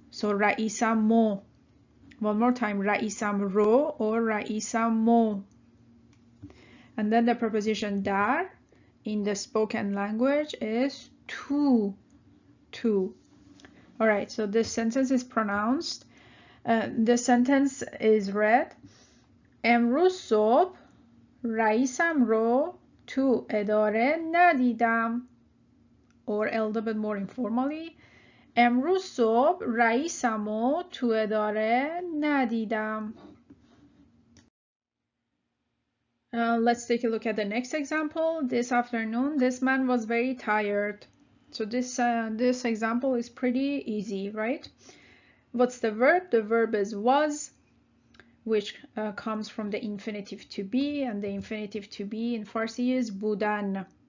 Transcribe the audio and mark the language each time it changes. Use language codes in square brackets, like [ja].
[en] So [fa] رئیسم مو. [en] One more time, [fa] رئیسم رو [en] or رئیسم مو. And then the preposition dar in the spoken language is to. All right, so this sentence is pronounced. The sentence is read. [fa] امروز صبح رئیسم رو تو اداره ندیدم. [en] Or a little bit more informally. [fa] امروز صبح رئیسم رو تو اداره ندیدم. [en] Let's take a look at the next example. This afternoon, this man was very tired. So this example is pretty easy, right? What's the verb? The verb is was, which comes from the infinitive to be, and the infinitive to be in Farsi is بودن.